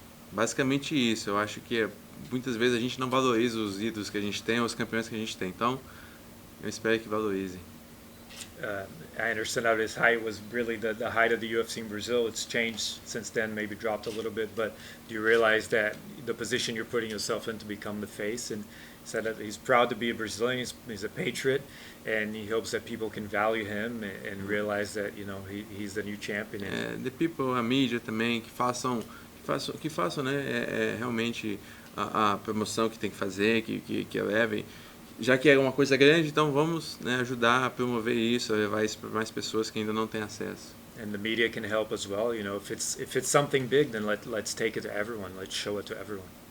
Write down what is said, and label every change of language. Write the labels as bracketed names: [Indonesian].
[Portuguese] Basicamente isso, eu acho que muitas vezes a gente não valoriza os ídolos que a gente tem ou os campeões que a gente tem, então eu espero que valorizem. [English] Anderson at his height was really the height of the UFC in Brazil. It's changed since then, maybe dropped a little bit, but do you realize that the position you're putting yourself in to become the face? And he said that he's proud to be a Brazilian, he's a patriot, and he hopes that people can value him and realize that he's the new champion. The people, [Portuguese] a mídia também, que façam né, realmente a promoção que tem que fazer, que elevem. Já que é uma coisa grande, então vamos, né, ajudar a promover isso, a levar isso para mais pessoas que ainda não têm acesso. [English] And the media can help as well. If it's something big, then let's take it to everyone. Let's show it to everyone.